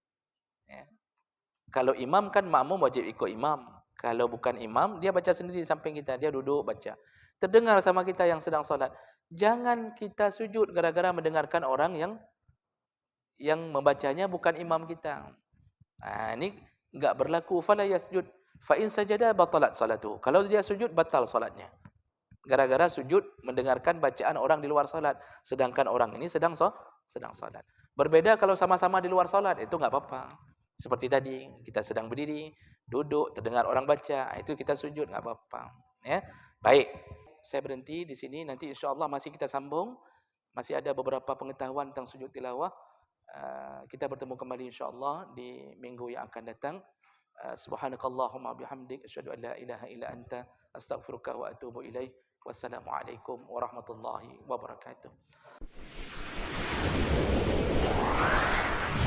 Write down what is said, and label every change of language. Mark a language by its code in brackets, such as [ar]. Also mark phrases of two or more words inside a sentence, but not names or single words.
[id] Kalau imam kan makmum wajib ikut imam. Kalau bukan imam, dia baca sendiri di samping kita. Dia duduk baca. Terdengar sama kita yang sedang solat. Jangan kita sujud gara-gara mendengarkan orang yang membacanya bukan imam kita. Ini enggak berlaku. [ar] فلا يسجد. فإن سجد بطلت صلاته. [id] Kalau dia sujud batal salatnya. Gara-gara sujud mendengarkan bacaan orang di luar salat, sedangkan orang ini sedang salat. Berbeda kalau sama-sama di luar salat, itu enggak apa-apa. Seperti tadi, kita sedang berdiri, duduk, terdengar orang baca, itu kita sujud enggak apa-apa, ya. Baik. Saya berhenti di sini, nanti [ar] إن شاء الله [id] masih kita sambung. Masih ada beberapa pengetahuan tentang sujud tilawah. Kita bertemu kembali [ar] إن شاء الله [id] di minggu yang akan datang. [ar] سبحانك اللهم وبحمدك أشهد أن لا إله إلا أنت أستغفرك وأتوب إليه. والسلام عليكم ورحمة الله وبركاته.